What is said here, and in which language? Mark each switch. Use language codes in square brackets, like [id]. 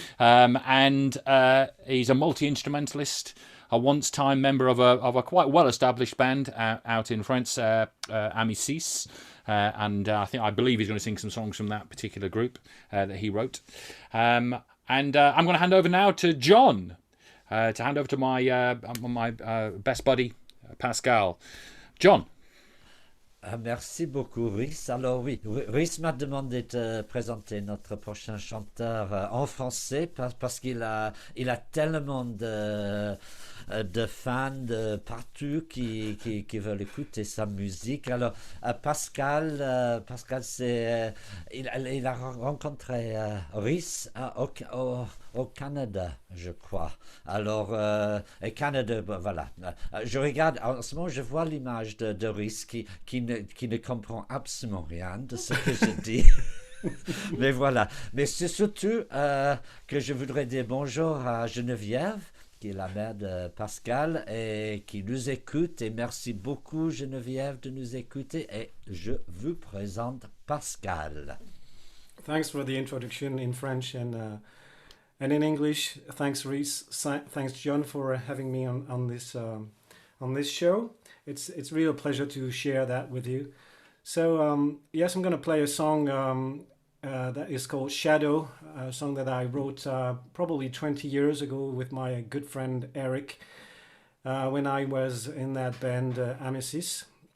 [en] And he's a multi-instrumentalist, a once-time member of a quite well-established band out in France, Amicis. And I believe he's going to sing some songs from that particular group that he wrote. I'm going to hand over now to John, to hand over to my best buddy, Pascal. John. [fr] Merci beaucoup, Rhys. Alors oui, Rhys m'a demandé de présenter notre prochain chanteur en français parce qu'il a tellement de fans de partout qui veulent écouter sa musique. Alors Pascal c'est il a rencontré Rhys au Canada, je crois. Alors et Canada, voilà. Je regarde en ce moment, je vois l'image de Rhys qui ne comprend absolument rien de ce que je dis. Mais voilà. Mais c'est surtout que je voudrais dire bonjour à Geneviève, qui est la mère de Pascal et qui nous écoute. Et merci beaucoup, Geneviève, de nous écouter. Et je vous présente Pascal. [en] Thanks for the introduction in French and in English. Thanks, Rhys. Thanks, John, for having me on this show. It's really a pleasure to share that with you. So yes, I'm going to play a song that is called Shadow, a song that I wrote probably 20 years ago with my good friend Eric when I was in that band Amicis.